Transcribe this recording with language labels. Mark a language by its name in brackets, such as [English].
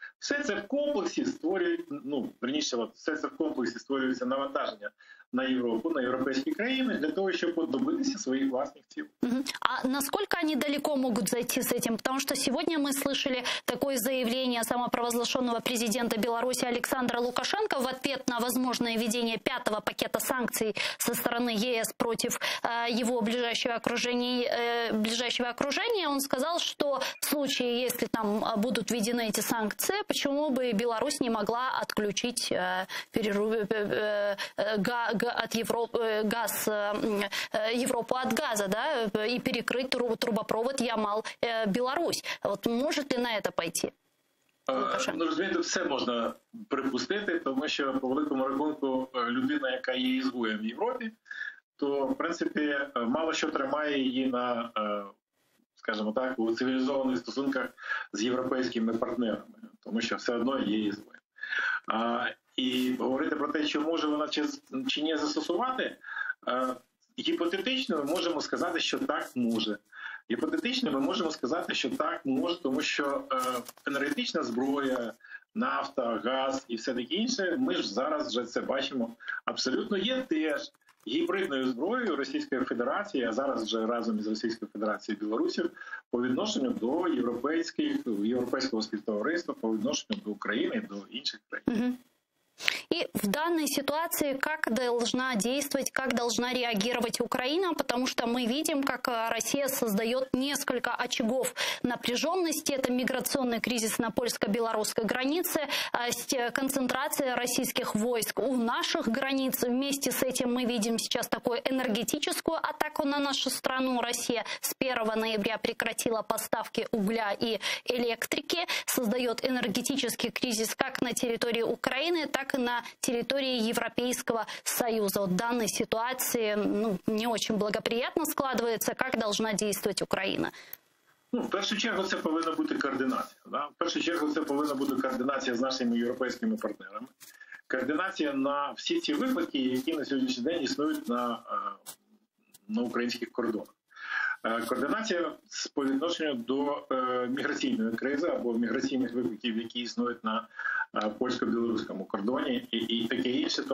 [Ukrainian] Все це в комплексі створюється навантаження на Европу, [Russian] на европейские краины, для того, чтобы добиться своих властных [Ukrainian] цілей. [Russian] А насколько они далеко могут зайти с этим? Потому что сегодня мы слышали такое заявление самопровозглашенного президента Беларуси Александра Лукашенко в ответ на возможное введение 5-го пакета санкций со стороны ЕС против его ближайшего окружения. Он сказал, что в случае, если там будут введены эти санкции, почему бы Беларусь не могла отключить Европу от газа, да, и перекрыть трубопровод Ямал-Беларусь. Вот может ли на это пойти? [Ukrainian] Розумієте, все можна припустити, тому що по великому рахунку людина, яка є ізгоєм в Європі, то в принципі мало що тримає її на, скажімо так, у цивілізованих стосунках з європейськими партнерами, тому що все одно є ізгоєм. І говорити про те, чи може вона чи ні застосувати, гіпотетично ми можемо сказати, що так може. Гіпотетично ми можемо сказати, що так може, тому що енергетична зброя, нафта, газ і все таке інше, ми ж зараз вже це бачимо, абсолютно є теж гібридною зброєю Російської Федерації, а зараз вже разом із Російською Федерацією і Білорусі по відношенню до європейського співтовариства, по відношенню до України, до інших країн. [Russian] И в данной ситуации как должна действовать, как должна реагировать Украина, потому что мы видим, как Россия создает несколько очагов напряженности. Это миграционный кризис на польско-белорусской границе, концентрация российских войск у наших границ. Вместе с этим мы видим сейчас такую энергетическую атаку на нашу страну. Россия с 1 ноября прекратила поставки угля и электрики, создает энергетический кризис как на территории Украины, так и на территории Европейского Союза. Вот данной ситуации не очень благоприятно складывается. Как должна действовать Украина? [Ukrainian] В першу чергу це повинна бути координація. Да? В першу чергу це повинна бути координація з нашими європейськими партнерами. Координація на всі ці виклики, які на сьогоднішній день існують на українських кордонах. Координація по відношенню до міграційної кризи або міграційних викликів, які існують на польсько-білоруському кордоні і таке інше.